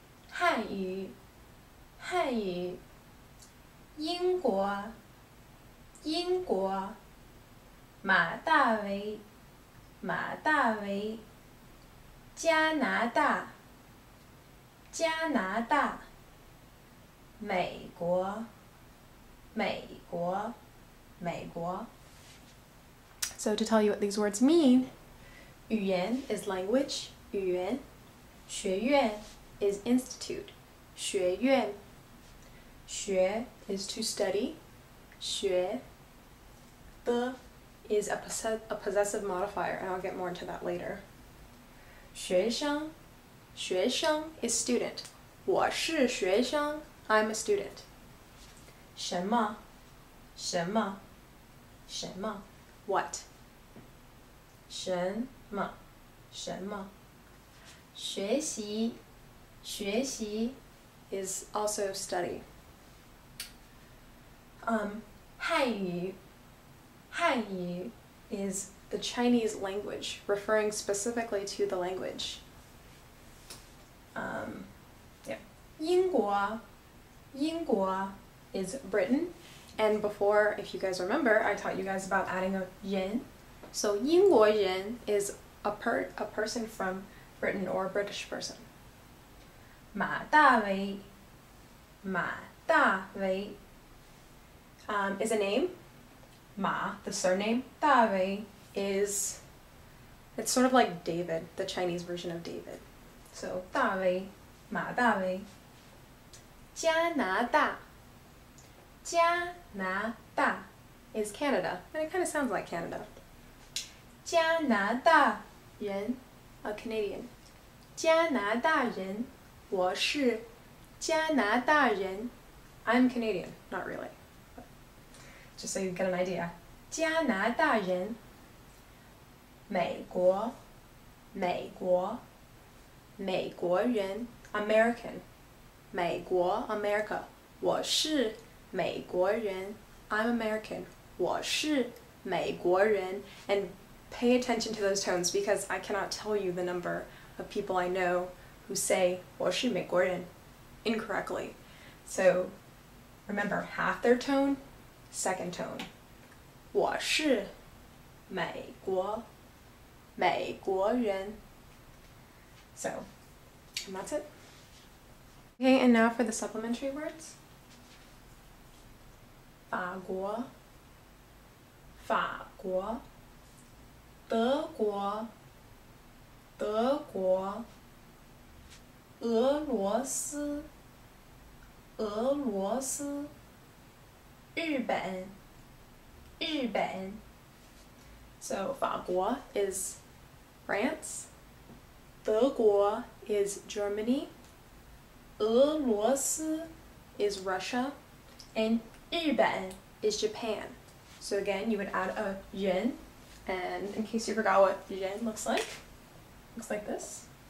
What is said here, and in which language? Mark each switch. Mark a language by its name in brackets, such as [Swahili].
[Chinese] 汉语，汉语。英国，英国。马大为，马大维，加拿大，加拿大，美国，美国，美国。 [English] So to tell you what these words mean, 语言 is language, 语言，学院 is institute, 学院，学 is to study, 学，的 is a possessive modifier, and I'll get more into that later. 学生，学生 is student. [Chinese] 我是学生 [English] I'm a student. [Chinese] 什么，什么，什么 what? 什么，什么，学习，学习 is also study. [English] 汉语，汉语 is the Chinese language, referring specifically to the language. Yeah. 英国，英国 is Britain, and before, if you guys remember, I taught you guys about adding a 人. So 英国人 is a person from Britain or a British person. 马大维，马大维 is a name. Ma, the surname. 大维 is, it's sort of like David, the Chinese version of David. [Chinese] So 大维，马大维。 [English] 加拿大，加拿大 is Canada, and it kind of sounds like Canada. 加拿大人 a Canadian. 加拿大人， [Chinese] 我是加拿大人 [English] I'm Canadian, not really. Just so you get an idea. [Chinese] 加拿大人，美国，美国，美国人 American. 美国 America. 我是美国人 [English] I'm American. [Chinese] 我是美国人 [English] and pay attention to those tones because I cannot tell you the number of people I know who say 我是美国人 incorrectly. So remember, half their tone, second tone. [Chinese] 我是美国人. [English] So, and that's it. Okay, and now for the supplementary words. [Chinese] 法国，法国，德国，德国，俄罗斯，俄罗斯，日本，日本。 [English] So 法国 is France, 德国 is Germany, 俄罗斯 is Russia, and 日本 is Japan. So again, you would add a 人, and in case you forgot what 人looks like this.